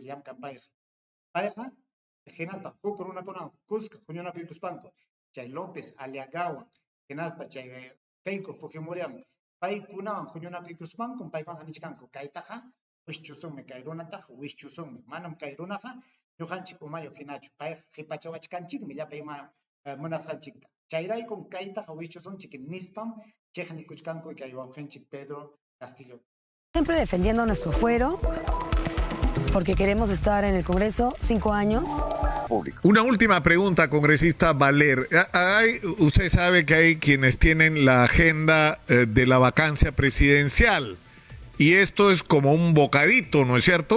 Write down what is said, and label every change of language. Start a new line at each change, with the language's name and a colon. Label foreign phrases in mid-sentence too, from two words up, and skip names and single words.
Quechua: llamkan payqa hinaspa huk runakunawan kusqa huñunakuykuspanku chay López Aliagawan hinaspa chay Keiko Fujimoriwan paykunawan huñunakuykuspanku paykunaqa nichkanku kaytaqa wischusummi kay runataqa wischusummi manam kay runaqa ñuqanchik umayuq hinachu payqa qhipachawachkanchikmi llapa ima munasqanchikta chayraykum kaytaqa wichusunchik nispam chiqnikuchkanku kay wawqinchik Pedro Castillo.
Spanish: Siempre defendiendo nuestro fuero, porque queremos estar en el Congreso 5 años. Una última pregunta, congresista Valer. Usted sabe que hay quienes tienen la agenda de la vacancia presidencial y esto es como un bocadito, ¿no es cierto?